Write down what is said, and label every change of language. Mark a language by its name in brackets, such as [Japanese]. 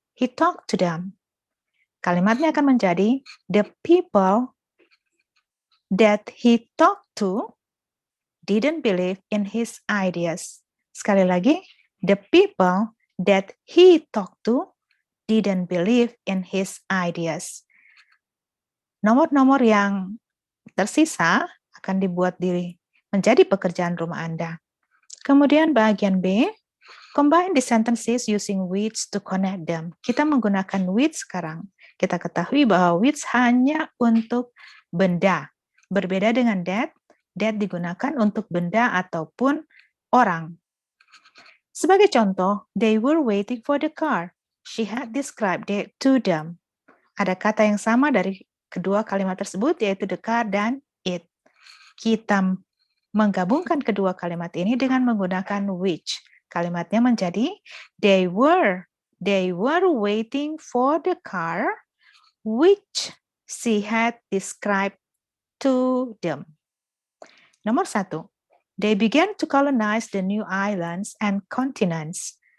[English] He talked to them. [Indonesian] Kalimatnya akan menjadi, [English] the people that he talked to didn't believe in his ideas. [Indonesian] Sekali lagi, [English] the people that he talked to didn't believe in his ideas. [Indonesian] Nomor-nomor yang tersisa akan dibuat menjadi pekerjaan rumah Anda. Kemudian bagian B, [English] combine the sentences using which to connect them. [Indonesian] Kita menggunakan which sekarang. Kita ketahui bahwa which hanya untuk benda. Berbeda dengan that digunakan untuk benda ataupun orang. Sebagai contoh, [English] they were waiting for the car. She had described it to them. [Indonesian] Ada kata yang sama dari kedua kalimat tersebut, yaitu the car dan it. Kita menggabungkan kedua kalimat ini dengan menggunakan which. Kalimatnya menjadi, [English] they were waiting for the car which she had described to them. [Indonesian] Nomor 1, [English] they began to colonize the new islands and continents.